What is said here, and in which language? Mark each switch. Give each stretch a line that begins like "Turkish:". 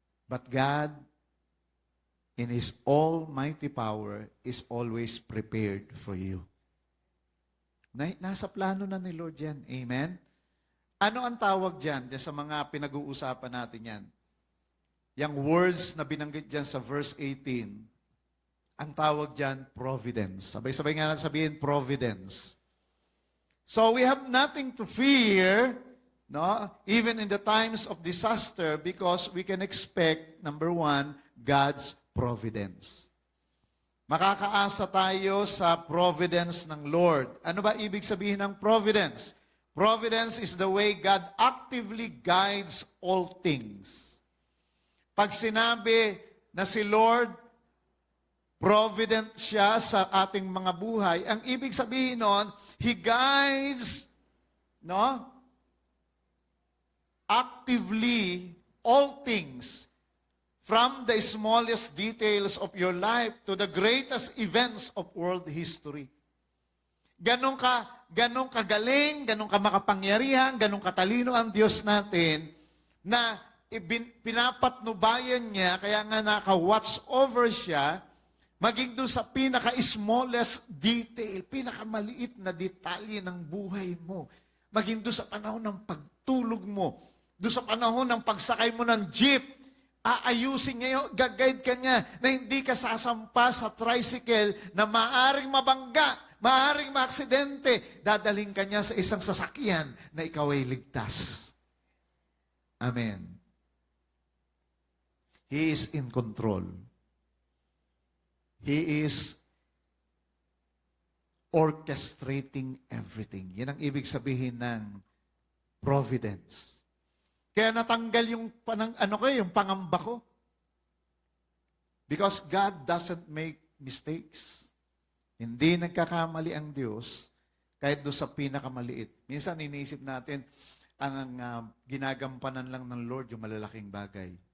English: But God, in His almighty power, is always prepared for you.
Filipino: Nasa plano na ni Lord yan. Amen? Ano ang tawag dyan sa mga pinag-uusapan natin yan? Yung words na binanggit dyan sa verse 18, ang tawag dyan, providence. Sabay-sabay nga natin sabihin, providence.
English: So we have nothing to fear, no? Even in the times of disaster, because we can expect, number one, God's providence.
Filipino: Makakaasa tayo sa providence ng Lord. Ano ba ibig sabihin ng providence?
English: Providence is the way God actively guides all things.
Filipino: Pag sinabi na si Lord, provident siya sa ating mga buhay, ang ibig sabihin nun,
English: He guides,
Filipino: no?
English: Actively all things, from the smallest details of your life to the greatest events of world history.
Filipino: Ganong kagaling, ganong makapangyarihan, ganong katalino ang Diyos natin na pinapatnubayan niya, kaya nga naka-watch over siya, maging doon sa pinaka-smallest detail, pinakamaliit na detalye ng buhay mo, maging doon sa panahon ng pagtulog mo, doon sa panahon ng pagsakay mo ng jeep, aayusin niya, gag-guide ka niya na hindi ka sasampa sa tricycle na maaring mabangga, maaring maaksidente. Dadaling ka niya sa isang sasakyan na ikaw ay ligtas. Amen.
English: He is in control. He is orchestrating everything.
Filipino: Yan ang ibig sabihin ng providence. Kaya natanggal yung yung pangamba ko.
English: Because God doesn't make mistakes.
Filipino: Hindi nagkakamali ang Diyos kahit doon sa pinakamaliit. Minsan iniisip natin, ang ginagampanan lang ng Lord yung malalaking bagay.